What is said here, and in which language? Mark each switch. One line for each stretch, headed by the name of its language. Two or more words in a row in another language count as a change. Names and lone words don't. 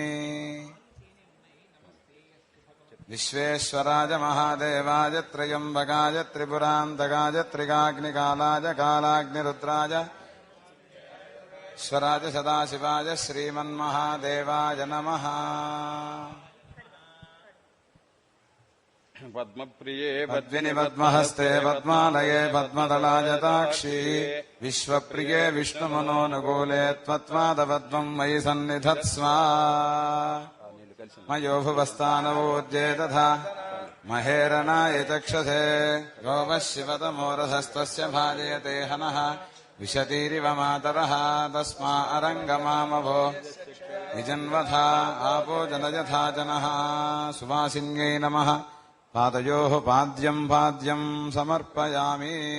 Sanskrit: विश्वेश्वराज महादेवाय त्र्यम्बकाय त्रिपुरान्तकाय त्रिकाग्निकालाय कालाग्निरुद्राय स्वराज सदाशिवाय श्रीमन्महादेवाय नमः। పద్మప్రియే పద్మిని పద్మహస్తే పద్మాలయే పద్మదళాయతాక్షి విశ్వప్రియే విష్ణుమనోనుకూలే త్వత్పాదపద్మం మయి సన్నిధత్స్వ మయోభువస్థానవోద్యే తథా మహేరణాయ చక్షసే గోవః శివతమోరసస్తస్య భాజయతే హనః విశతీరివ మాతరః తస్మా అరంగమామభో నిజన్వథా ఆపో జనయథా జనః సువాసిన్యై నమః పాదయోః పాద్యం పాద్యం సమర్పయామి.